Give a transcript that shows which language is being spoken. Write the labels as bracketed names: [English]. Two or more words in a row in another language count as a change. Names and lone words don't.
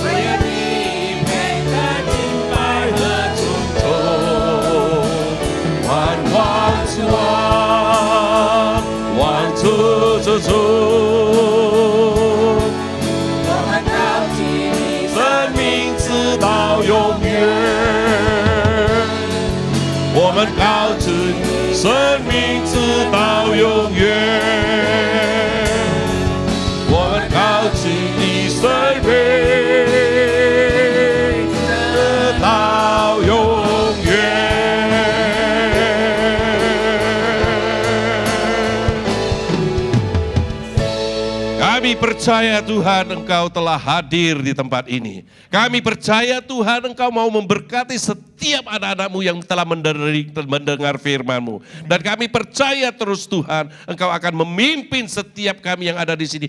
[Chinese] 主，我们高举你生命直到永远，我们高举你生命直到永远，我们高举你生命直到永远。 [Indonesian] Kami percaya Tuhan Engkau telah hadir di tempat ini. Kami percaya Tuhan Engkau mau memberkati setiap anak-anak-Mu yang telah mendengar firman-Mu. Dan kami percaya terus Tuhan Engkau akan memimpin setiap kami yang ada di sini.